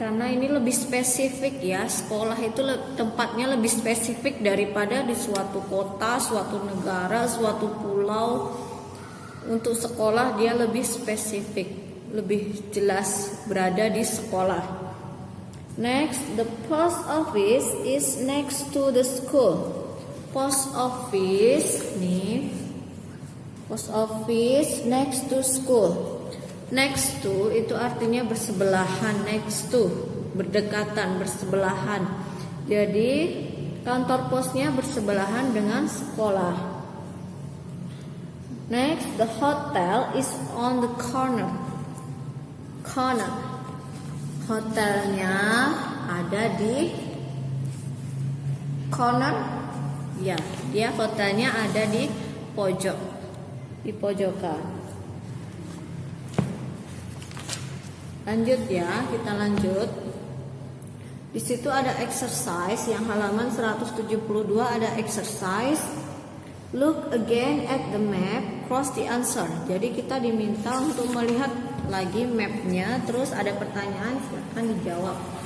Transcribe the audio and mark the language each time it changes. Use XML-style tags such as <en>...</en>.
<id>Karena ini lebih spesifik ya. Sekolah itu tempatnya lebih spesifik daripada di suatu kota, suatu negara, suatu pulau. Untuk sekolah dia lebih spesifik, lebih jelas berada di sekolah.</id> <en>Next, the post office is next to the school. Post office nih, post office next to school.</en> <id>Next to itu artinya bersebelahan, next to berdekatan, bersebelahan. Jadi kantor posnya bersebelahan dengan sekolah.</id> <en>Next, the hotel is on the corner.</en> <id>Hotelnya ada di corner. Ya, dia hotelnya ada di pojok, di pojokan. Lanjut ya, kita lanjut. Di situ ada exercise yang halaman 172 ada exercise.</id> <en>Look again at the map, cross the answer.</en> <id>Jadi kita diminta untuk melihat lagi mapnya, terus ada pertanyaan, silahkan dijawab.</id>